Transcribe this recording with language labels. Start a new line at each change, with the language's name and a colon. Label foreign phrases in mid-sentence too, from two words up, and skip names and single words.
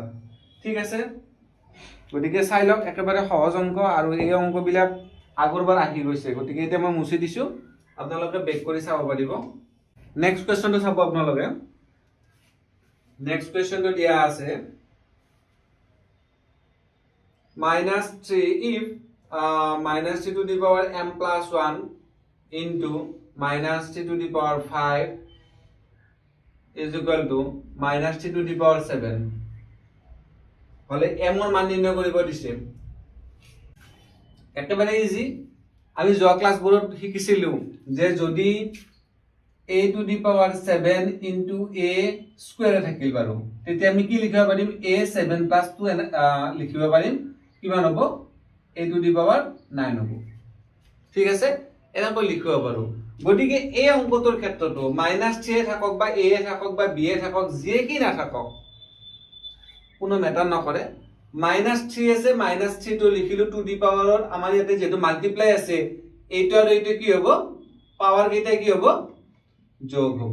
Assamese: ঠিক আছে, গতিকে চাই লওক একেবাৰে সহজ অংক আৰু এই অংকবিলাক আগৰবাৰ আহি গৈছে, গতিকে এতিয়া মই মুছি দিছো, আপোনালোকে বেক কৰি চাব পাৰিব।
English: next question
Assamese: চাব আপোনালোকে।
English: next question
Assamese: দিয়া আছে
English: -3 if -3 to the power m plus 1 into -3 to the power 5 is equal to -3 to the power 7
Assamese: হলে m এর মান নির্ণয় কৰিব দিছে। একেবাৰে ইজি, আমি যোৱা ক্লাছবোৰত শিকিছিলো যে যদি
English: a to the power 7 into a square
Assamese: থাকিল বাৰু, তেতিয়া আমি কি লিখিব পাৰিম, a 7 plus 2 লিখিব পাৰিম, কিমান হ'ব
English: a to the power 9
Assamese: হ'ব। ঠিক আছে, এনেকৈ লিখিব পাৰো। গতিকে এই অংকটোৰ ক্ষেত্ৰতো -3 থাকক বা a থাকক বা b থাকক, যিয়ে কি নাথাকক কোনো মেটাৰ নকৰে। -3 আছে, -3 টো লিখিলো
English: to the power,
Assamese: আমাৰ ইয়াতে যেহেতু মাল্টিপ্লাই আছে, এইটো আৰু এইটো কি হ'ব, পাৱাৰ কেইটা কি হ'ব, যোগ হ'ব।